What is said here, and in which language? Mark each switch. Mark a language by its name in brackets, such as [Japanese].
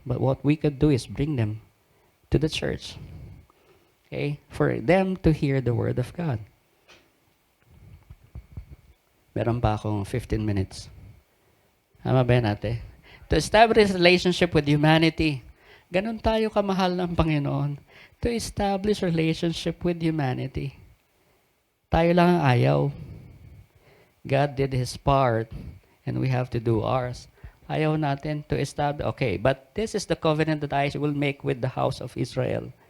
[English] But what we could do is bring them to the church. Okay? For them to hear the word of God. [Filipino] Meron pa akong 15 minutes. Tama ba yan, ate? [English] To establish relationship with humanity. [Filipino] Ganun tayo kamahal ng Panginoon. [English] To establish relationship with humanity. [Filipino] Tayo lang ang ayaw. [English] God did His part, and we have to do ours. [Filipino] Ayaw natin [English] to establish. Okay, but this is the covenant that I will make with the house of Israel.